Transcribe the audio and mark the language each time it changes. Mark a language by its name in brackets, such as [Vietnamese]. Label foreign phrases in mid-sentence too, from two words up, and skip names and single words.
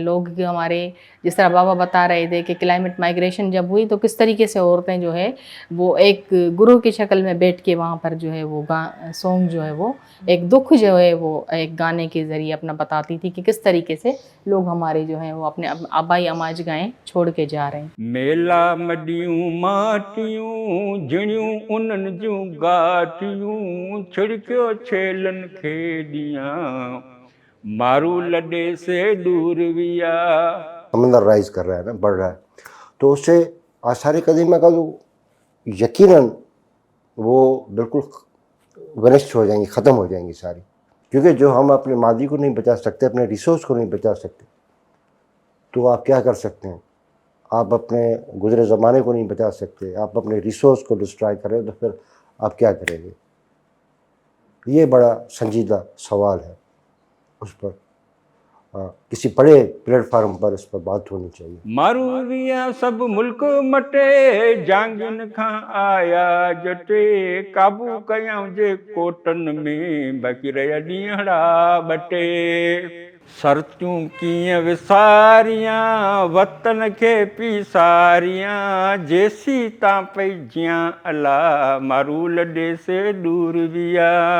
[Urdu] لوگ ہمارے، جس طرح بابا بتا رہے تھے کہ [English] climate migration [Urdu] جب ہوئی تو کس طریقے سے عورتیں جو ہے وہ ایک گرو کی شکل میں بیٹھ کے وہاں پر جو ہے وہ سانگ جو ہے وہ ایک دکھ جو ہے وہ ایک گانے کے ذریعے اپنا بتاتی تھی کہ کس طریقے سے لوگ ہمارے جو ہے وہ اپنے آبائی اماج گائیں چھوڑ کے جا رہے ہیں. [Sindhi] मेला मडियूं माटियूं जिणियूं उन्हनि जूं गाटियूं छिड़कियो छेलन खेडियां मारू लॾे से दूर विया. [Urdu] سمندر رائز کر رہا ہے نا، بڑھ رہا ہے، تو اس سے آثار قدیمہ کا جو یقیناً وہ بالکل ونشٹ ہو جائیں گی، ختم ہو جائیں گی ساری. کیونکہ جو ہم اپنے ماضی کو نہیں بچا سکتے، اپنے ریسورس کو نہیں بچا سکتے، تو آپ کیا کر سکتے ہیں? آپ اپنے گزرے زمانے کو نہیں بچا سکتے، آپ اپنے ریسورس کو ڈسٹرائے کریں تو پھر آپ کیا کریں گے? یہ بڑا سنجیدہ سوال ہے، اس پر کسی بڑے پلیٹ فارم پر اس پر بات ہونی چاہیے. [Sindhi] मारूरिया सब मुल्क मटे जांगिन खां आया जटे काबू कयां जे कोटन में बाक़ी रहिया ॾींहड़ा बटे. सरतियूं कीअं विसारियां वतन खे पीसारियां जेसी तां पई जियां अला मारू लॾे से दूर विया.